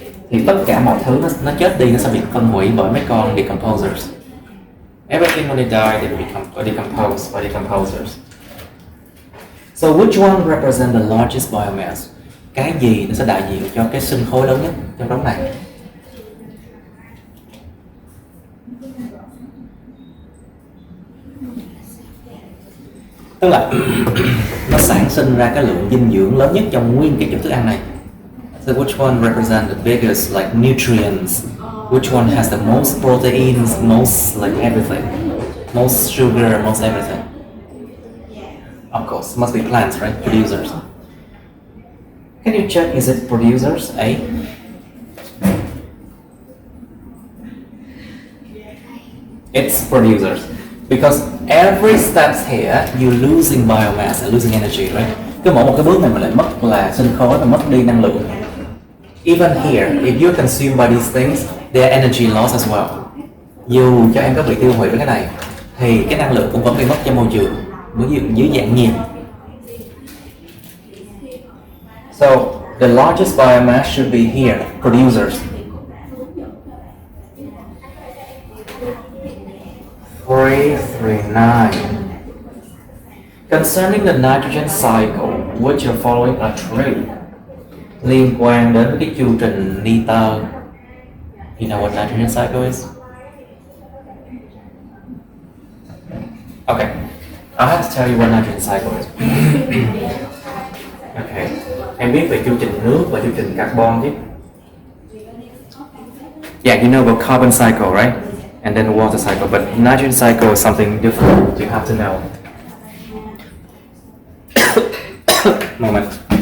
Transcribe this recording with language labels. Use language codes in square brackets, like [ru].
[vi] Thì tất cả mọi thứ nó chết đi, nó sẽ bị phân hủy bởi mấy con decomposers. [en] Everything when they die, they become decomposed by decomposers. So which one represent the largest biomass? [vi] Cái gì nó sẽ đại diện cho cái sinh khối lớn nhất trong đống này? Tức là nó sản sinh ra cái lượng dinh dưỡng lớn nhất trong nguyên cái chỗ thức ăn này. [en] So which one represent the biggest like nutrients? Which one has the most proteins, most like everything, most sugar, most everything? Of course, must be plants, right? Producers. Can you check, is it producers? A. It's producers. Because every step here, you're losing biomass and losing energy, right? [vi] Cứ mỗi một cái bước này mình lại mất là sinh khối và mất đi năng lượng. [en] Even here, if you're consumed by these things, their energy loss as well. [vi] Dù cho em có bị tiêu hủy với cái này, thì cái năng lượng cũng vẫn bị mất cho môi trường dưới dạng nhiệt. [en] So the largest biomass should be here, producers. 339. Concerning the nitrogen cycle, which of following are true? [vi] Liên quan đến cái chu trình nitơ. [en] You know what nitrogen cycle is? Okay, I have to tell you what nitrogen cycle is. [vi] Okay, em biết về chu trình nước và chu trình carbon chứ? [en] Yeah, you know about carbon cycle, right? And then water cycle, but nitrogen cycle is something different. You have to know. Moment.